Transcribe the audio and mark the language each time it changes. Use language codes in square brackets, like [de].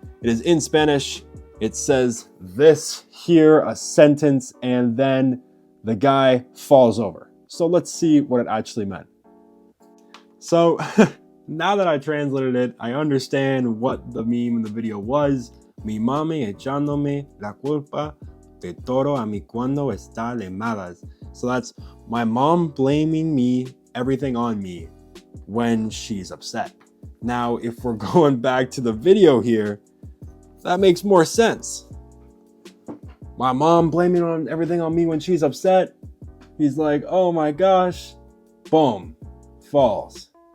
[en] It is in Spanish. It says this here, a sentence, and then the guy falls over. So let's see what it actually meant. So now that I translated it, I understand what the meme in the video was. [es] Mi mami echándome la culpa de todo a mí cuando está de malas. [en] So that's my mom blaming me, everything on me when she's upset. Now, if we're going back to the video here, that makes more sense. My mom blaming on everything on me when she's upset. He's like, oh my gosh, boom, falls.